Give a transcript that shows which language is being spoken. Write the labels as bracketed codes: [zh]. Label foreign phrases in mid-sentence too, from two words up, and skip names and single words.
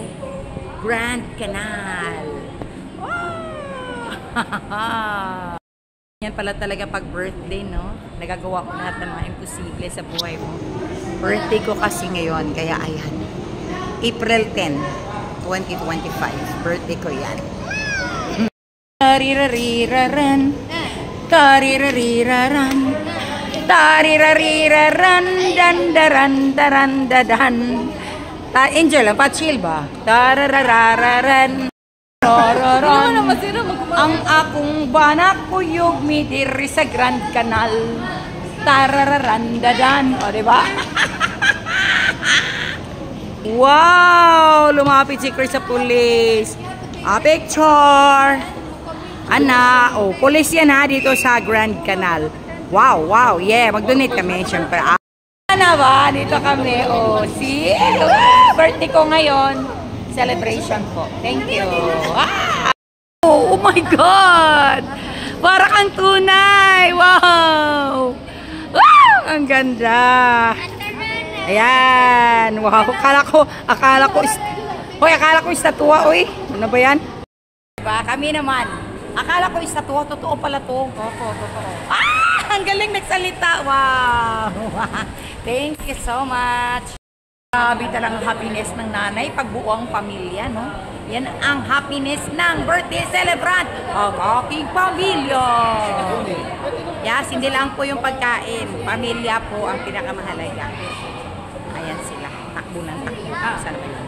[tl] Grand Canal. Wow! Yan pala talaga pag birthday, no? Nagagawa ko lahat ng mga imposible sa buhay mo. Birthday ko kasi ngayon. Kaya ayan. April 10, 2025. Birthday ko yan. Tarirariraran, tarirariraran, tarirariraran, dandaran, darandadan. Enjoy lang, pa-chill ba? Tarararararan, tarararan. [ceb] Ang akong banak kuyog mi diri sa Grand Canal. [tl] Tarararandadan. O, diba? Wow! Lumapit si Chris sa police. Picture! Ana, oh, police yan ha, dito sa Grand Canal. Wow, wow, yeah, mag-donate kami, syempre. Ana ba, dito kami, oh, see? Birthday ko ngayon, celebration po. [en] Thank you. Oh my God! [tl] Para kang tunay, wow! Wow, ang ganda. Ayan, wow, akala ko istatwa, uy. Ano ba yan? Diba, kami naman. Akala ko istatwa, totoo pala to. Totoo. Ang galing nagsalita. Wow! [en] Thank you so much. [tl] Grabe talagang happiness ng nanay pagbuo ang pamilya, no? Yan ang happiness ng birthday celebrant ang aking pamilya. Yes, hindi lang po yung pagkain. Pamilya po ang pinakamahalaga. Ayan sila. Takbo ng takbo. Sana ba yun?